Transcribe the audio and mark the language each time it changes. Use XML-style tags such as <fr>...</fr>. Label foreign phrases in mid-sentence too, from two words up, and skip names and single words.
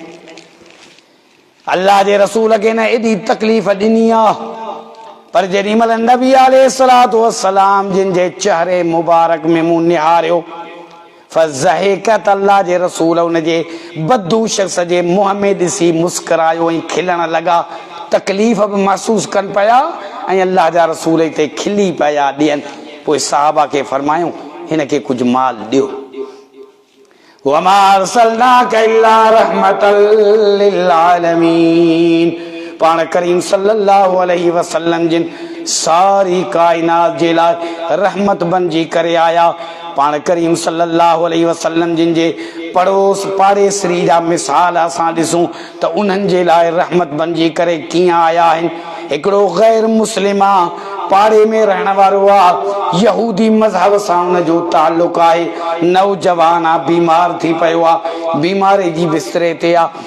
<sd>अल्लाह जे रसूल खे न एॾी तकलीफ़ ॾिनी आहे, पर जेॾी महिल नबी</sd> <ar>عليه الصلاة والسلام</ar> <sd>जिन जे चेहरे मुबारक में मूं निहारियो फज़हिकत, अल्लाह जे रसूल उन जे बद्दू शख़्स जे मुंहं में ॾिसी मुस्कुरायो ऐं खिलण लॻा, तकलीफ़ बि महसूसु कनि पिया ऐं अल्लाह जा रसूल हिते खिली पिया ॾियनि। पोइ सहाबा खे फरमायूं हिन खे कुझु माल ॾियो।</sd> <ar>وما أرسلناك إلا رحمة للعالمين,</ar> <sd>पाण करीम</sd> <ar>صلى الله عليه وسلم</ar> <sd>जिन सारी कायनात जे लाइ रहमत बणिजी करे आया। पाण करीम</sd> <ar>صلى الله عليه وسلم</ar> <sd>जिन जे पड़ोस पाड़ेसरी जा मिसाल असां ॾिसूं त उन्हनि जे लाइ रहमत बणिजी करे कीअं आया आहिनि। हिकिड़ो गैर मुस्लिम आहे, पाड़े में रहण वारो आहे, यहूदी मज़हब सां उनजो ताल्लुक़ आहे, नौजवान आहे, बीमार थी पियो आहे, बीमारी जी बिस्तरे ते आहे।</sd>